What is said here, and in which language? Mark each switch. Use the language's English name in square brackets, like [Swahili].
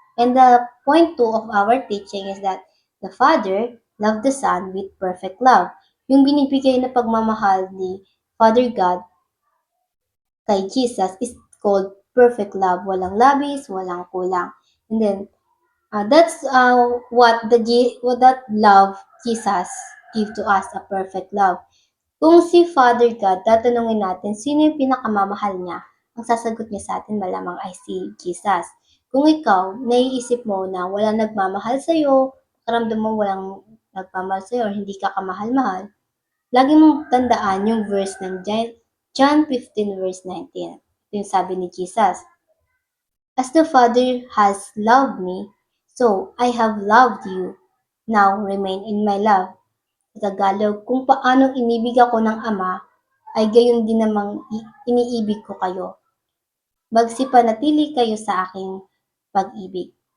[English] And the point 2 of our teaching is that the Father loved the Son with perfect love. [Filipino] Yung binibigay na pagmamahal ni Father God kay Jesus [English] is called perfect love. [Filipino] Walang labis, walang kulang. [English] And then, that's what that love Jesus give to us, a perfect love. [Filipino] Kung si Father God, tatanungin natin, sino yung pinakamamahal niya? Ang sasagot niya sa atin malamang ay si Jesus. Kung ikaw, naiisip mo na walang nagmamahal sa'yo, karamdam mo walang nagmamahal sa'yo or hindi ka kamahal-mahal, lagi mong tandaan yung verse ng John 15 verse 19. Ito yung sabi ni Jesus, [English] "As the Father has loved me, so I have loved you. Now remain in my love." [Filipino] Sa Tagalog, kung paanong inibig ako ng Ama, ay gayon din namang iniibig ko kayo. Magsipanatili kayo sa aking pag-ibig.